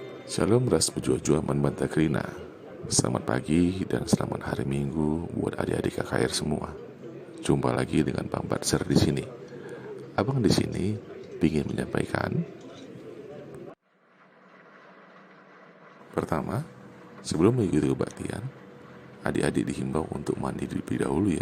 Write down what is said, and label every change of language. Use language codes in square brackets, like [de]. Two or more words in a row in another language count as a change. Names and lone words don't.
[btx] Shalom ras berjua-jua membantah Krina. [id] Selamat pagi dan selamat hari Minggu buat adik-adik KKR semua. Jumpa lagi dengan Bang Batser di sini. Abang di sini ingin menyampaikan. Pertama, sebelum mengikuti kebaktian, adik-adik dihimbau untuk mandi terlebih dahulu ya.